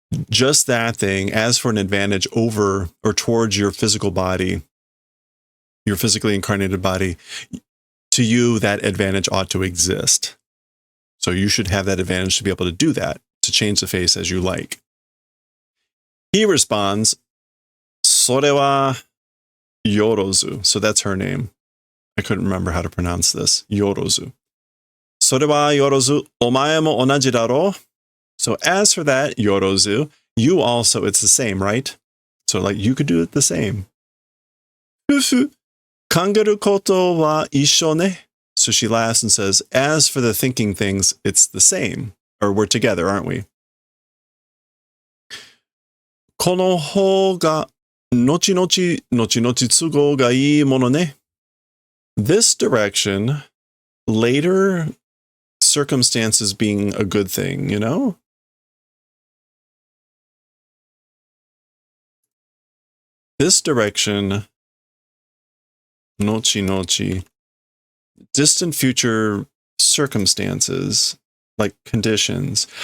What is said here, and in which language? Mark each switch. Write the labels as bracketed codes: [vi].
[en] Just that thing, as for an advantage over or towards your physical body, your physically incarnated body, to you, that advantage ought to exist. So you should have that advantage to be able to do that, to change the face as you like. He responds, [ja] それは [en] Yorozu. So that's her name. I couldn't remember how to pronounce this. Yorozu. [ja] それはYorozu, お前も同じだろ? [en] So as for that, Yorozu, you also, it's the same, right? So like you could do it the same. [ja] ふふ、考えることは一緒ね. [en] So she laughs and says, as for the thinking things, it's the same. Or we're together, aren't we? [ja] この方が後々都合がいいものね. [en] This direction, later circumstances being a good thing, you know? This direction, nochi, distant future circumstances, like conditions.